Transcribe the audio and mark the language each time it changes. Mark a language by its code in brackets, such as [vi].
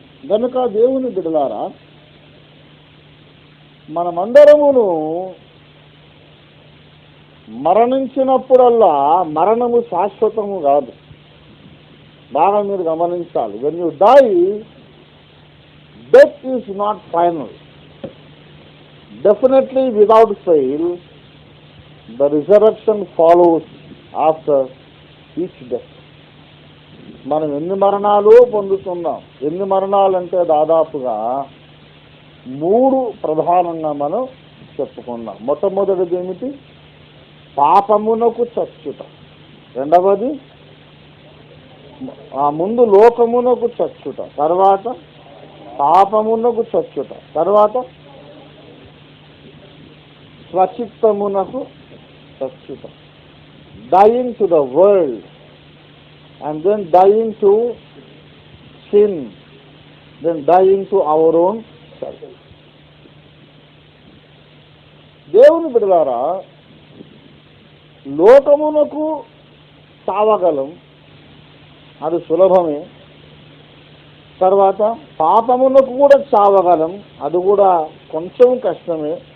[te] గనుక దేవుని బిడ్డలారా, మనమందరమును మరణించినప్పుడల్లా మరణము శాశ్వతము కాదు. బాగా మీరు గమనించాలి. [en] When you die Death is not final. Definitely, without fail, the resurrection follows after each death. [te] మనం ఎన్ని మరణాలు పొందుతున్నాం. ఎన్ని మరణాలంటే దాదాపుగా 3 ప్రధానంగా మనం చెప్పుకున్నాం. మొట్టమొదటిది ఏమిటి? పాపమునకు చచ్చుట. రెండవది ఆ ముందు లోకమునకు చచ్చుట, తర్వాత పాపమునకు చచ్చుట, తర్వాత స్వచిత్తమునకు చచ్చుట. [en] Dying to the world and then dying to sin, then dying to our own self. [te] దేవుని బిడ్డలారా, లోకమునకు చావగలం, అది సులభమే. తర్వాత పాపమునకు కూడా చావగలం, అది కూడా కొంచెం కష్టమే.